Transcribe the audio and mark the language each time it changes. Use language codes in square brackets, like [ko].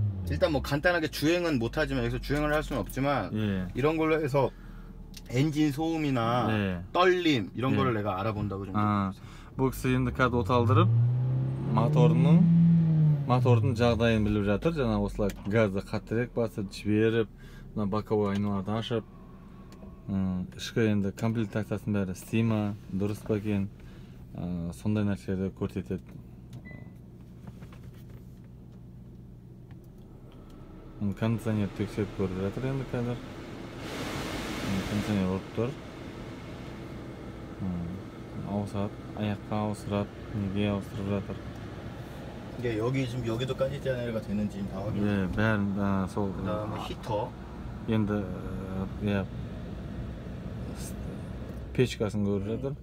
[ko] 일단 뭐 간단하게 주행은 못하지만 여기서 주행을 할 수는 없지만 이런 걸로 해서 엔진 소음이나 떨림 이런 거를 내가 알아본다고 좀. [kk] бұл кісі енді қазір оталдырып мотордың жағдайын біліп жатыр. жаңа осылай газды қаттырек басып жіберіп, мына боковой айналадан ашып, ішкі енді комплектациясының бәрі істей ма, дұрыс па екен, сондай нәрселерді көрсетеді. кондиционер тексеріп көріп жатыр енді қазір. кондиционер ұрып тұр. ауысады, аяққа ауыстырады, неге ауыстырып жатыр. [ko] 이게 여기 지금 여기도 까지자네가 되는지 지금 다 확인. [kk] 예, бәрін сол. [ko] 그다음에 히터. [kk] енді иә печкасын көріп жатыр.